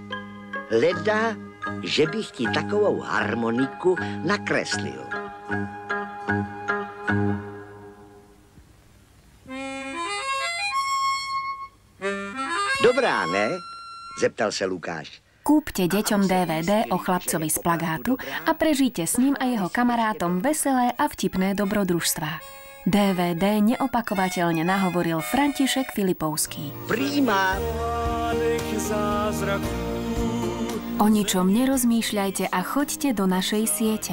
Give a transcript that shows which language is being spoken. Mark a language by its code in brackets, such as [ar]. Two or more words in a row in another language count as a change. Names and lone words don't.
[cs] Leda, že bych ti takovou harmoniku nakreslil. Dobrá, ne? Zeptal se Lukáš. [sk] Kúpte deťom DVD o chlapcovi z plagátu a prežite s ním a jeho kamarátom veselé a vtipné dobrodružstvá. DVD neopakovateľne nahovoril František Filipovský. Príma! O ničom nerozmýšľajte a choďte do našej siete.